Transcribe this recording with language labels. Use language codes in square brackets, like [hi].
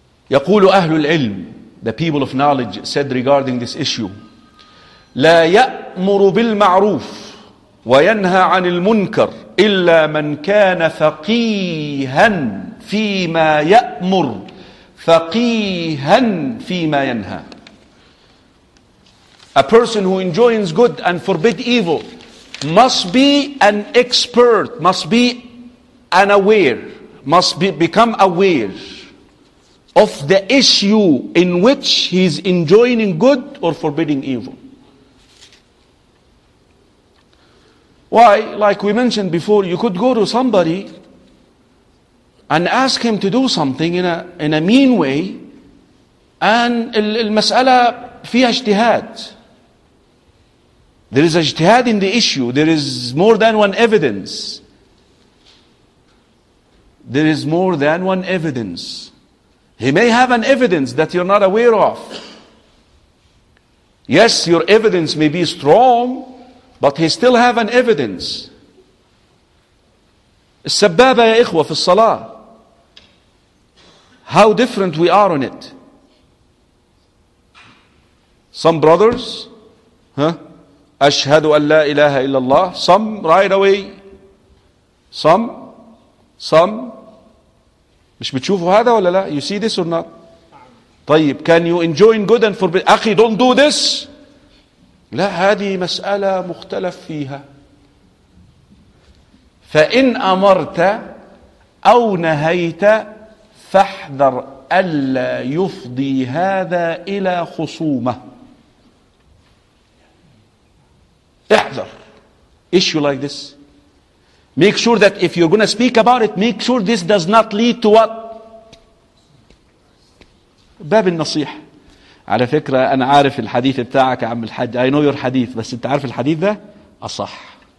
[ar] يقول أهل العلم, [en] the people of knowledge said regarding this issue, [ar] لا يأمر بالمعروف وينهى عن المنكر إلا من كان فقيها فيما يأمر فقيها فيما ينهى. [en] A person who enjoins good and forbid evil must be an expert, must be unaware, must be become aware of the issue in which he is enjoining good or forbidding evil. Why? Like we mentioned before, you could go to somebody and ask him to do something in a mean way, and [ar] المسألة فيها اجتهاد. [en] There is a اجتهاد in the issue. There is more than one evidence. There is more than one evidence. He may have an evidence that you're not aware of. Yes, your evidence may be strong, but he still have an evidence. [ar] السبابة يا إخوة في الصلاة. [en] How different we are on it. Some brothers, [ar] أشهد أن لا إله إلا الله. [en] Some right away. Some. [ar] مش بتشوفوا هذا ولا لا? [en] You see this or not? طيب, can you enjoy good and forbid? [ar] أخي, [en] don't do this. [ar] لا, هذه مسألة مختلف فيها. فإن أمرت أو نهيت فاحذر ألا يفضي هذا إلى خصومة. احذر. [en] Issue like this. Make sure that if you're going to speak about it, make sure this does not lead to what? [ar] باب النصيحة. على فكرة أنا عارف الحديث بتاعك يا عم الحاج, [en] I know your [ar] حديث, بس أنت عارف الحديث ده أصح.